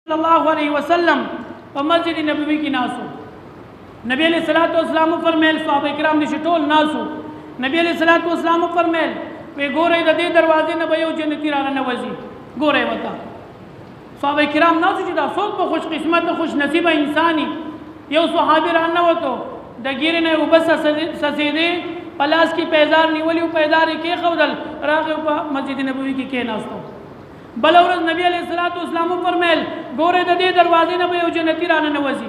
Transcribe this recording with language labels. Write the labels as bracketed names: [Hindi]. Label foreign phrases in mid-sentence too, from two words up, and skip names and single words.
[Arabic] الله علیہ وسلم [Pashto] په مسجد نبوي کې ناسو. نبی [Arabic] علیہ الصلوۃ والسلام [Pashto] فرمایل صحابه کرام دې ټول ناسو. نبی [Arabic] علیہ الصلوۃ والسلام [Pashto] فرمایل وی ګورئ د دې دروازې نه به یو جنتی را ننوځي. ګورئ وته صحابه کرام ناسو چې دا څوک به خوش قسمت خوش نصیبه انساني. یو صحابي را نوتو د ګیرې نه وبس سسیدې پلاس کی پیزار نیولی و پیزار کې خودل راغه په مسجد نبوي کې کېناستو. بل ورځ نبی [Arabic] علیہ الصلوۃ والسلام [Pashto] فرمایل ګوره د دې دروازې نه به یو جنتی را ننوځي.